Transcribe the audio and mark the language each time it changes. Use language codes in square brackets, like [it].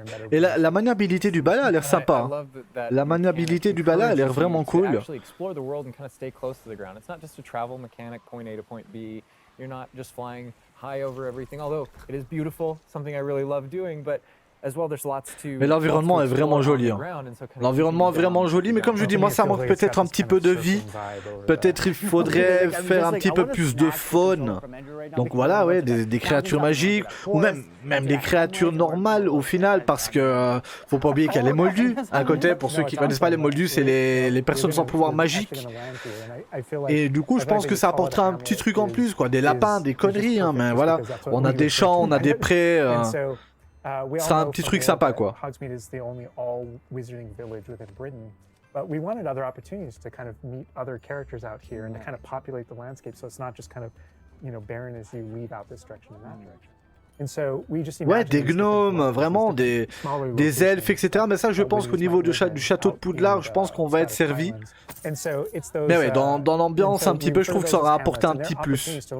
[fr] Et la maniabilité du balai a l'air sympa. Hein. La maniabilité du balai a l'air vraiment cool. [en] Explore the world and kind of stay close to the ground. It's not just a travel mechanic, point A to point B. You're not just flying high over everything, although it is beautiful, something I really love doing, but [fr] Mais l'environnement est vraiment joli. Hein. L'environnement est vraiment joli, mais comme je dis, moi ça manque peut-être un petit peu de vie. Peut-être il faudrait faire un petit peu plus de faune. Donc voilà, ouais, des créatures magiques, ou même des créatures normales au final, parce que faut pas oublier qu'il y a les moldus à côté. Pour ceux qui connaissent pas les moldus, c'est les personnes sans pouvoir magique. Et du coup, je pense que ça apportera un petit truc en plus, quoi, des lapins, des conneries, hein, mais voilà. On a des champs, on a des prés. Ce sera un petit truc sympa, quoi. [en] Hogsmeade is the only all wizarding village within Britain, but we wanted other opportunities to kind of meet other characters out here and to kind of populate the landscape, so it's not just kind of, you know, barren as you leave out this direction and that direction. And so we just [fr] ouais, des gnomes, vraiment, des elfes, etc. Mais ça, je pense qu'au niveau du château de Poudlard, je pense qu'on va être servi. Mais ouais, dans l'ambiance un petit peu, je trouve que ça aura apporté un petit plus.